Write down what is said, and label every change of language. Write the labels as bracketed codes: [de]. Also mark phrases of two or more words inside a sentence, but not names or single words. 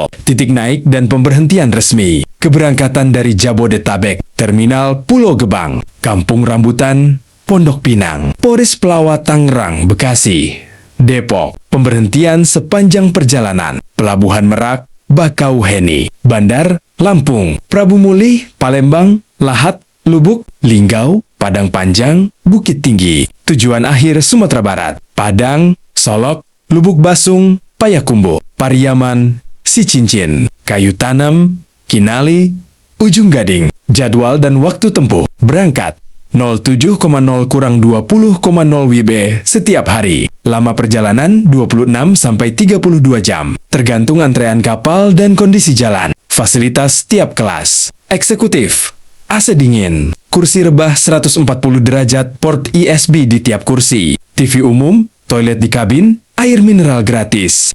[id] Titik naik dan pemberhentian resmi. Keberangkatan dari Jabodetabek, Terminal Pulau Gebang, Kampung Rambutan, Pondok Pinang, Poris Pelawat Tangerang, Bekasi, Depok. Pemberhentian sepanjang perjalanan: Pelabuhan Merak, Bakauheni, Bandar Lampung, Prabu Mulih, Palembang, Lahat, Lubuk, Linggau, Padang Panjang, Bukit Tinggi. Tujuan akhir Sumatera Barat: Padang, Solok, Lubuk Basung, Payakumbuh, Pariaman, Sicincin, Kayu Tanam, Kinali, Ujung Gading. Jadwal dan waktu tempuh: berangkat 07.0 kurang 20,0 WIB setiap hari. Lama perjalanan 26 sampai 32 jam, tergantung antrean kapal dan kondisi jalan. Fasilitas tiap kelas: eksekutif, AC dingin, kursi rebah 140 derajat, port USB di tiap kursi, TV umum, toilet di kabin, air mineral gratis.